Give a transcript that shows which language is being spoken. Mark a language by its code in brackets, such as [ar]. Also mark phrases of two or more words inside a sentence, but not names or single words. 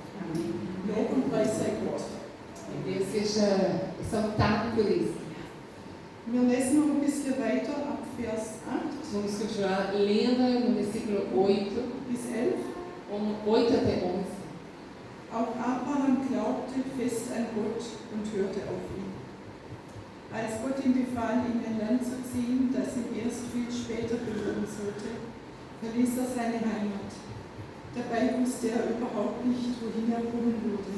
[de] Lob und Preis sei Gott. [pt] Que Deus seja exaltado por isso. [de] Wir lesen noch ein bisschen weiter ab Vers 8 [pt] Vamos continuar lendo no versículo 8, [de] bis 11. [pt] 8 até 11. [de] Auch Abraham glaubte fest an Gott und hörte auf ihn. Als Gott ihm befahl, in ein Land zu ziehen, das ihm erst viel später gehören sollte, verließ er seine Heimat. Dabei wusste er überhaupt nicht, wohin er kommen würde.